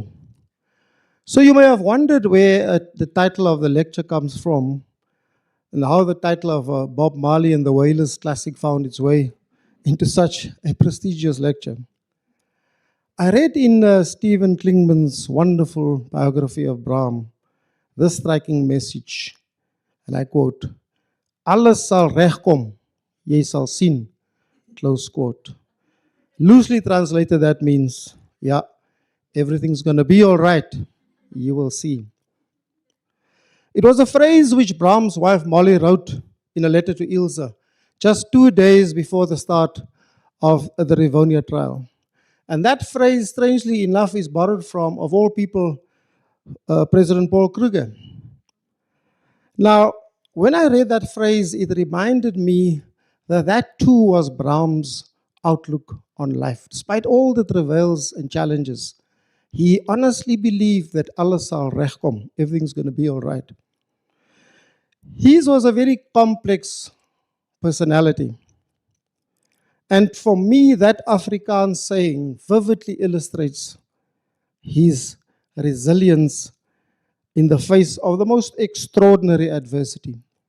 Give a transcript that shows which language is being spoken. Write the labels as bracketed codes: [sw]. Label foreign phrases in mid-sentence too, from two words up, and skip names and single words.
[en] So you may have wondered where the title of the lecture comes from and how the title of Bob Marley and the Wailers classic found its way into such a prestigious lecture. I read in Stephen Klingman's wonderful biography of Bram this striking message, and I quote, [af] "Alles sal regkom, jy sal sien," [en] close quote. Loosely translated, that means, yeah, everything's going to be all right. You will see. It was a phrase which Bram's wife Molly wrote in a letter to Ilse just 2 days before the start of the Rivonia trial. And that phrase, strangely enough, is borrowed from, of all people, President Paul Kruger. Now, when I read that phrase, it reminded me that that too was Bram's outlook on life. Despite all the travails and challenges, he honestly believed that [af] alles sal regkom, [en] everything's going to be all right. His was a very complex personality. And for me, that Afrikaans saying vividly illustrates his resilience in the face of the most extraordinary adversity.